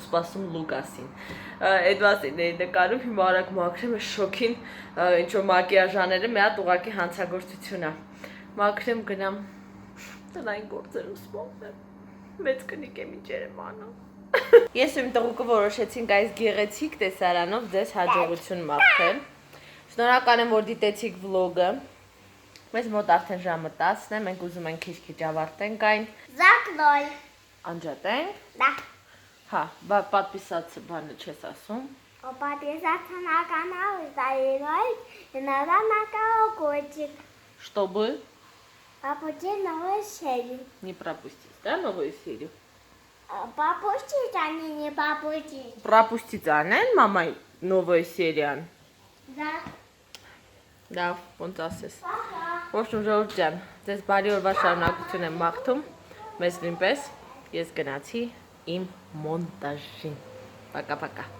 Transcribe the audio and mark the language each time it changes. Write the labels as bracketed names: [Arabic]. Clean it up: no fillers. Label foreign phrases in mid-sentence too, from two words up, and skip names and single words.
[Armenian] սպասում Լուկասին։ Այդ մասին էի նկարում, հիմա արագ մաքրեմ, է շոքին ինչ-որ մակիաժաները մի հատ ուղղակի հանցագործություն է։ Մաքրեմ գնամ տնային գործերում սպասեմ։ Մեծ կնիկ եմ ինչեր եմ անում։ Ես ու իմ տղուկը որոշեցինք այս գեղեցիկ տեսարանով ձեզ հաջողություն մաղթել։ Շնորհակալ եմ, որ դիտեցիք վլոգը։ Մեզ մոտ արդեն ժամը 10-ն է, մենք ուզում ենք քիչ ավարտենք այն։ [Russian] Закрой. [Armenian] Անջատենք։ [Russian] Да. [Armenian] Հա, պատվիսացը բանը չես ասում։ [Russian] Подписаться на канал и ставить иногда на колокольчик. Чтобы Пропустить новые серии. не пропустить, да, новую серию? Пропустить, а не пропустить. Пропустить, [Armenian] անեն մամայ [Russian] новую серию։ Да. [Armenian] Լավ, ոնց ասես։ [Russian] В общем, [Armenian] ժողովուրդ ջան, ձեզ բարի օրվա շարունակություն եմ մաղթում։ Մեզ նույնպես ես գնացի իմ մոնտաժին։ Пока-пока։